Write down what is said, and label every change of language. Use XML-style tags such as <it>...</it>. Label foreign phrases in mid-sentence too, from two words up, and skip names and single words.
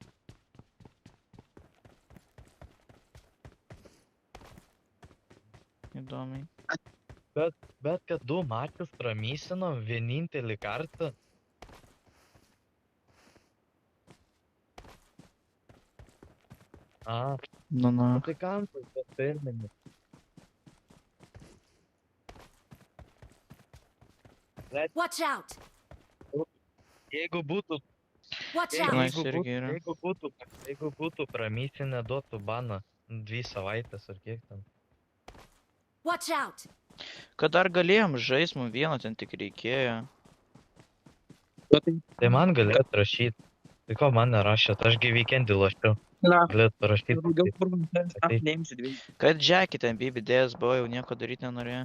<lt>Įdomiai. Bet kad du mačius pramysino vienintelį kartą. A, Nu. tai kampas, bet pirminis.</lt> <en>Watch out!</en> <lt>Jeigu būtų,</lt> <en>Watch</en> <lt>jeigu,</lt> <en>out!</en> <lt>Tenais jeigu, irgi būtų, yra. jeigu būtų pramysinę, duotų baną 2 savaitės ar kiek ten.</lt> <en>Watch out!</en> <lt>Kad dar galėjom žaist, mums vieno ten tik reikėjo. Tai man galėtų rašyti. Tai ko man nerašėt, ašgi weekendį lošiau. Na, Galėtų rašyti. daugiau furmanų. Tai- Neimsiu dviejų. Kad Jackie ten BBDS buvo, jau nieko daryti nenorėjo.</lt>